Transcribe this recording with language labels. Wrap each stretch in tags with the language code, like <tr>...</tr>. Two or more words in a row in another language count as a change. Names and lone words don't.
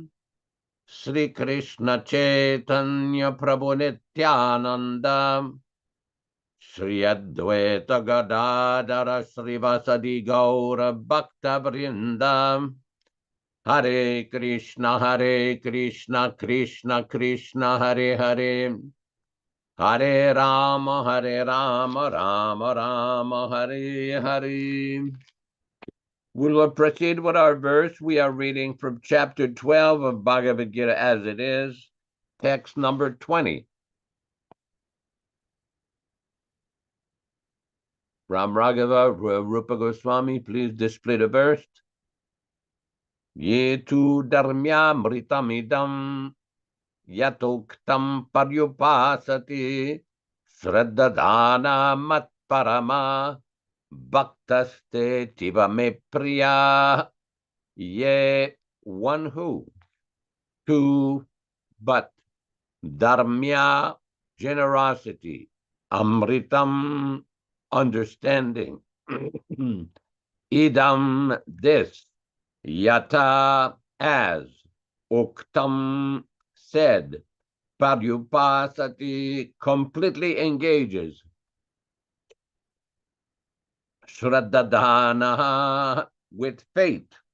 <sa>Sri Krishna Chaitanya Prabhu Nityananda Sri Advaita Gadadara Srivasadi Gaura Bhakta Vrinda Hare Krishna Krishna Krishna Hare Hare Hare Rama Rama Rama Hare Hare.</sa> <en>We will proceed with our verse. We are reading from chapter 12 of Bhagavad-gītā As It Is, text number 20. Ram Raghava, Rupa Goswami, please display the verse.</en> <sa>ये तु धर्म्य मृतमिदम् यथोक्तम् पर्युपासति श्रद्धधाना मत्परमा भक्तास्ते तीव मे प्रिया.</sa> <en>Ye one who, two but, dharmya generosity, amritam understanding, idam this, yata as, uktam said, paryupasati completely engages, shraddhadana with faith,</en>